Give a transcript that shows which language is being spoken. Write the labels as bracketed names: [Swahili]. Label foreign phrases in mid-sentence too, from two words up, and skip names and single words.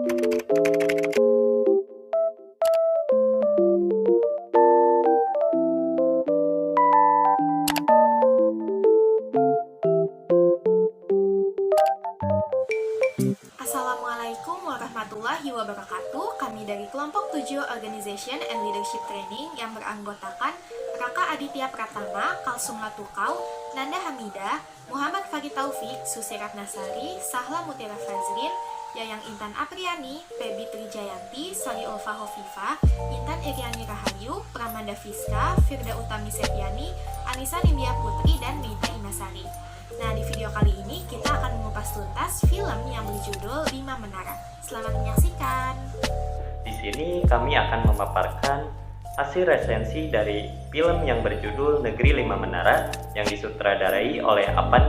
[Indonesian] Assalamualaikum warahmatullahi wabarakatuh. Kami dari kelompok 7 [English] Organization and Leadership Training [Indonesian] yang beranggotakan Raka Aditya Pratama, Kalsum Latukau, Nanda Hamidah, Muhammad Farid Taufik, Susi Ratnasari, Sahla Mutira Fazlin, Yayang Intan Apriani, Pebi Trijayanti, Sari Ulfa Hovifa, Intan Iriani Rahayu, Pramanda Fiska, Firda Utami Septiani, Anissa Nindya Putri, dan Meida Imasari. Nah, di video kali ini kita akan mengupas tuntas film yang berjudul 5 Menara. Selamat menyaksikan. Di sini kami akan memaparkan hasil resensi dari film yang berjudul Negeri 5 Menara yang disutradarai oleh Apandi